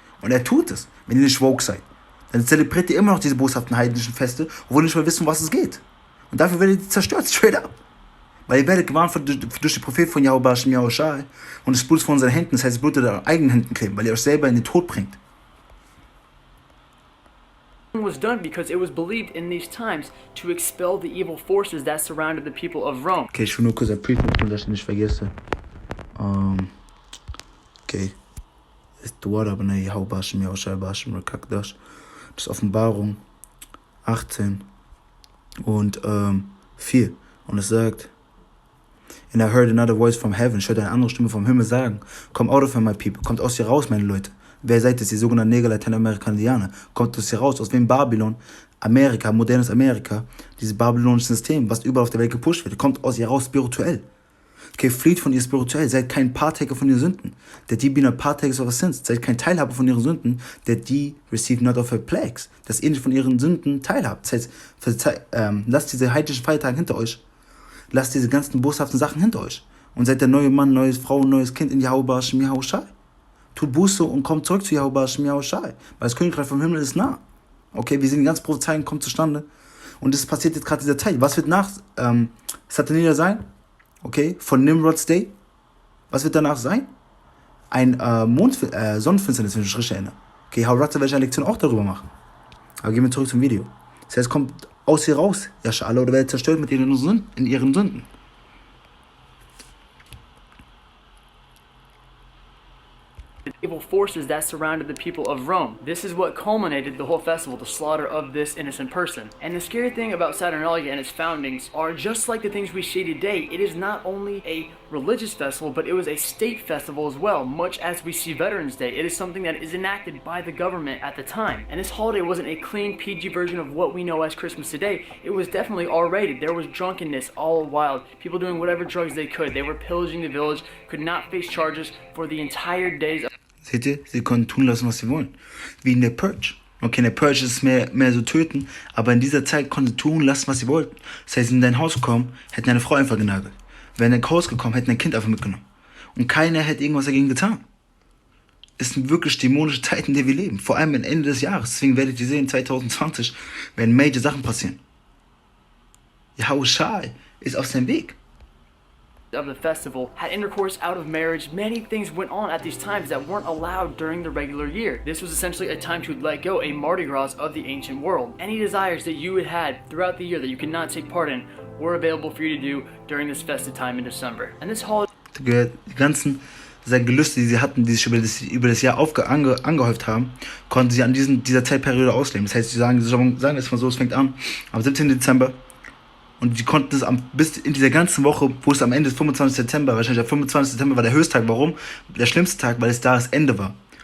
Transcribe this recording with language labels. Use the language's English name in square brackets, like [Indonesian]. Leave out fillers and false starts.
[German] Und er tut es, wenn ihr nicht woke seid. Dann zelebriert ihr immer noch diese boshaften heidnischen Feste, obwohl ihr nicht mal wisst, um was es geht. Und dafür werdet ihr zerstört, straight up. Weil ihr werdet gewarnt durch die Propheten von Yahweh Hashem Yahushai und das Blut von unseren Händen, das heißt, das Blut in euren eigenen Händen kleben, weil ihr euch selber in den Tod bringt. [English] was done because it was believed in these times to expel the evil forces that surrounded the people of Rome. [German] Okay, ich will nur kurz prüfen, dass ich nicht vergesse. Okay. Ist dort aber ne Yahweh Hashem Yahushai Hashem Rekakdash. Das ist Offenbarung 18 und 4. Und es sagt: [English] And I heard another voice from heaven. [German] Ich hörte eine andere Stimme vom Himmel sagen: [English] Come out of here, my people. [German] Kommt aus hier raus, meine Leute. Wer seid ihr? Die sogenannten Neger, Lateinamerikaner. Kommt aus hier raus. Aus wem? Babylon. Amerika, modernes Amerika. Dieses babylonische System, was überall auf der Welt gepusht wird. Kommt aus ihr raus spirituell. Okay, flieht von ihr spirituell. Seid kein Partaker von ihren Sünden. [English] That ye be not partakers of her sins. [German] Seid kein Teilhaber von ihren Sünden. [English] That ye receive not of her plagues. [German] Dass ihr nicht von ihren Sünden teilhabt. Das heißt, lasst diese heidnischen Feiertage hinter euch. Lasst diese ganzen boshaften Sachen hinter euch. Und seid der neue Mann, neue Frau, neues Kind in Yahweh Hashem Yahushai. Tut Buße und kommt zurück zu Yahweh Hashem Yahushai. Weil das Königreich vom Himmel ist nah. Okay, wir sehen die ganzen Prophezeiungen kommen zustande. Und es passiert jetzt gerade dieser Teil. Was wird nach Saturnalien sein? Okay, von Nimrod's Day. Was wird danach sein? Ein Sonnenfinsternis, wenn ich mich richtig erinnere. Okay, Haurata werde ich eine Lektion auch darüber machen. Aber gehen wir zurück zum Video. Das heißt, kommt aus hier raus, Yashala, oder werdet zerstört mit ihren Sünden. [English] The evil forces that surrounded the people of Rome. This is what culminated the whole festival, the slaughter of this innocent person. And the scary thing about Saturnalien and its foundings are just like the things we see today. It is not only a religious festival, but it was a state festival as well, much as we see Veterans Day. It is something that is enacted by the government at the time. And this holiday wasn't a clean PG version of what we know as Christmas today. It was definitely R-rated. There was drunkenness all wild, people doing whatever drugs they could. They were pillaging the village, could not face charges for the entire days. [German] Seht ihr? Sie konnten tun lassen, was sie wollen. Wie in der Purge. Okay, in der Purge ist es mehr so töten, aber in dieser Zeit konnten sie tun lassen, was sie wollten. Das heißt, in dein Haus gekommen, hätten eine Frau einfach genagelt. Wären in dein Haus gekommen, hätten ein Kind einfach mitgenommen. Und keiner hätte irgendwas dagegen getan. Es sind wirklich dämonische Zeiten, in denen wir leben. Vor allem am Ende des Jahres. Deswegen werdet ihr sehen, 2020 werden major Sachen passieren. Yahushai ist auf seinem Weg. [English] Of the festival had intercourse out of marriage. Many things went on at these times that weren't allowed during the regular year. This was essentially a time to let go, a Mardi Gras of the ancient world. Any desires that you had throughout the year that you could not take part in were available for you to do during this festive time in December. And this holiday... [German] gehört, die ganzen seine Gelüste, die sie hatten, die sich über das Jahr angehäuft haben, konnten sie an dieser Zeitperiode ausleben. Das heißt, sie sagen es mal so, es fängt an am 17. Dezember und sie konnten es bis in dieser ganzen Woche, wo es am Ende ist, 25. September, wahrscheinlich der 25. September war der Höchsttag. Warum? Der schlimmste Tag, weil es da das Ende war.